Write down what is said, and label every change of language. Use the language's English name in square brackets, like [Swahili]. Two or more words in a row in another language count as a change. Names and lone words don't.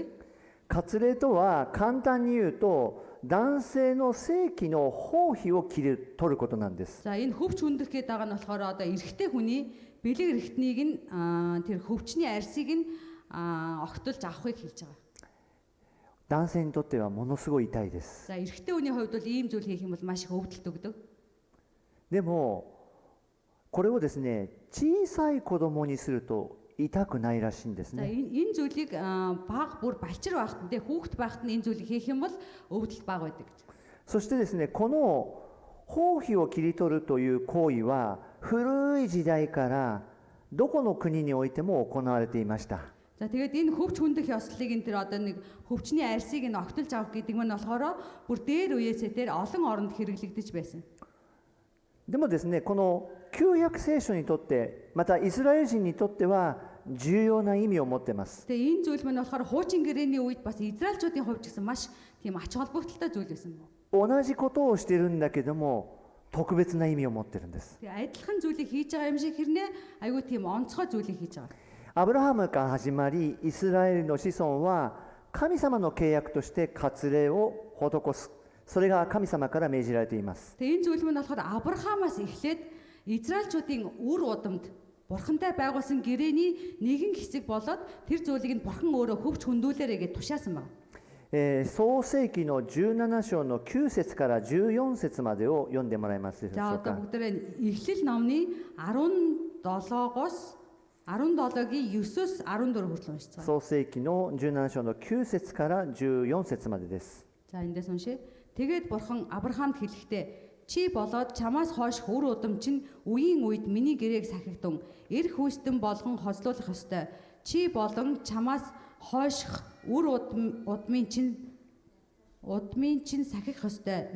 [Japanese] 割礼とは簡単に言うと男性の性器の包皮を取ることなんです。 [Mongolian] За энэ хөвч хөндөх гэдэг байгаа нь болохоор одоо эрэгтэй хүний бэлэг эрэгтнийг нь тэр хөвчний арьсыг нь огтолж авахыг хэлж байгаа. [Japanese] 男性にとってはものすごい痛いです。 [Mongolian] За эрэгтэй хүний хувьд бол ийм зүйл хийх юм бол маш их өвдөлт өгдөг. [Japanese] でもこれをですね、小さい子供にすると痛くないらしいんですね。 [Mongolian] За энэ зүйлийг баг бүр балчир байхад нь хүүхэд байхад нь энэ зүйлийг хийх юм бол өвдөлт баг байдаг гэж. [Japanese] そしてですね、この包皮を切り取るという行為は古い時代からどこの国においても行われていました。 [Mongolian] За тэгээд энэ хөвч хөндөх ёслолыг энэ тэр одоо нэг хөвчний арьсыг нь огтолж авах гэдэг нь болохоор бүр дээр үеэсээ тэр олон оронд хэрэглэгдэж байсан. [Japanese] でもですね、この旧約聖書にとって、またイスラエル人にとっては重要な意味を持っています。 [Mongolian] Тэгээ энэ зүйл мань болохоор хуучин гэрээний үед бас Израильчуудын хувьд ч гэсэн маш тийм ач холбогдолтой зүйл байсан. [Japanese] 同じことをしているんだけども特別な意味を持っているんです。 [Mongolian] Тэгээ адилхан зүйлийг хийж байгаа юм шиг хэрнээ айгүй тийм онцгой зүйлийг хийж байгаа. [Japanese] アブラハムから始まり、イスラエルの子孫は神様の契約として割礼を施す。それが神様から命じられています。 [Mongolian] Тэгээ энэ зүйл мань болохоор Авраамаас эхлээд Израильчуудын үр удамд Бурхантай байгуулсан гэрээний нэгэн хэсэг болоод тэр зүйлийг нь Бурхан өөрөө хөвч хөндүүлээрэ гэж тушаасан байна. [Japanese] 創世記の17章の9節から14節までを読んでもらえますでしょ [Mongolian] За [Japanese] う [Mongolian] одоо [Japanese] か。 [Mongolian] бүгдээ Эхлэл номны 17-оос 17-гийн 9-с 14 хүртэл уншиж байгаа. [Japanese] 創世記の17章の9節から14節までです。 [Mongolian] За эндээс уншъя. Тэгээд Бурхан Авраамд хэлэхдээ чи болоод чамаас хойш үр удам чинь үеийн үед миний гэрээг сахигдун эр хүүстэн болгон хоцлуулах ёстой. Чи болон чамаас хойших үр удмын чинь сахих ёстой.